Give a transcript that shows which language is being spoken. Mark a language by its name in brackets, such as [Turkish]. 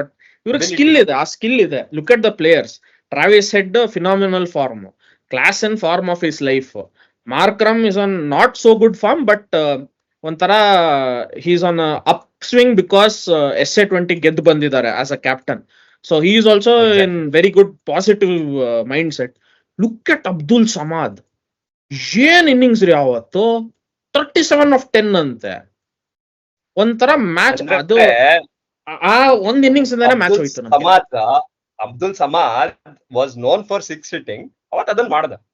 [Kannada] But ಇವ್ರಿಗೆ skill ಇದೆ, ಆ ಸ್ಕಿಲ್ ಇದೆ. [English] Look at the players. Travis Head phenomenal form, class and form of his life. Markram is on not so good form, but ಒಂಥರ he's on upswing because SA20 [Kannada] ಗೆದ್ದು ಬಂದಿದ್ದಾರೆ [English] As a captain. So he is also in very good positive mindset. Look at [Kannada] Abdul Samad, ಏನ್ innings ರೀ ಅವತ್ತು, 37 of 10 ಅಂತೆ. ಒಂಥರ match ಅದು, ಆ ಒಂದ್ ಇನ್ನಿಂಗ್ಸ್ ಇಂದಾನೆ ಮ್ಯಾಚ್ ಹೋಯ್ತು. [English] Abdul Samad was known for six hitting. [Kannada] ಅವತ್ತು ಅದನ್ನ ಮಾಡ್ದ.